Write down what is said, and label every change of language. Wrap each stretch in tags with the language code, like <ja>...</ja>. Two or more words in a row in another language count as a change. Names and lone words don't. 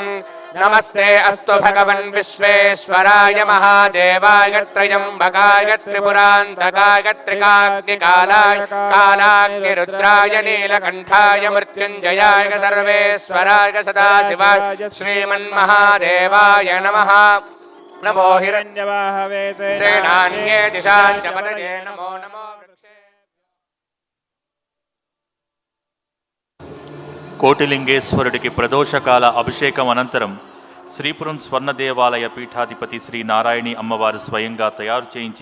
<sa>नमस्ते अस्तु भगवन् विश्वेश्वराय महादेवाय त्र्यम्बकाय त्रिपुरान्तकाय त्रिकाग्निकालाय कालाग्निरुद्राय नीलकण्ठाय मृत्युञ्जयाय सर्वेश्वराय सदाशिवाय श्रीमन्महादेवाय नमः. नमो हिरण्यवाहवे सेनान्ये दिशाञ्च पतये नमो नमो.</sa> <te>కోటిలింగేశ్వరుడికి ప్రదోషకాల అభిషేకం అనంతరం శ్రీపురం స్వర్ణ దేవాలయ పీఠాధిపతి శ్రీ నారాయణి అమ్మవారు స్వయంగా తయారు చేయించి</te>